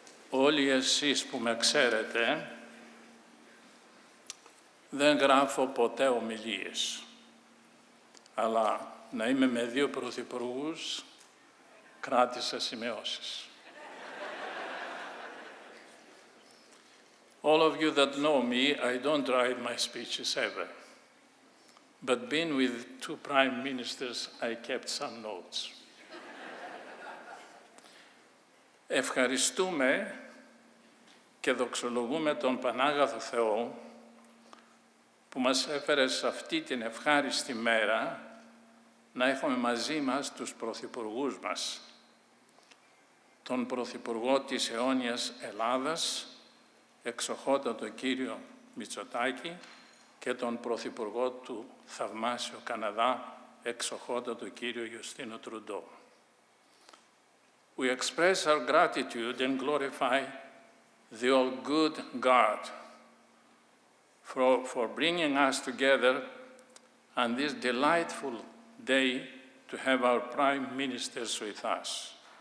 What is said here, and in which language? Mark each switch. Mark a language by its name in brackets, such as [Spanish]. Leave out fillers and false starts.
[Greek] Όλοι εσείς που με ξέρετε, δεν γράφω ποτέ ομιλίες, αλλά να είμαι με δύο πρωθυπουργούς, κράτησα σημειώσεις. [English] All of you that know me, I don't write my speeches ever. But being with two prime ministers, I kept some notes. [Greek] Ευχαριστούμε και δοξολογούμε τον Πανάγαθο Θεό που μας έφερε σε αυτή την ευχάριστη μέρα να έχουμε μαζί μας τους πρωθυπουργούς μας. Τον Πρωθυπουργό της αιώνιας Ελλάδας, εξοχότατο κύριο Μητσοτάκη, και τον Πρωθυπουργό του θαυμάσιο Καναδά, εξοχότατο κύριο Ιουστίνο Τρουντό. [English] We express our gratitude and glorify the all-good God for bringing us together on this delightful day to have our prime ministers with us.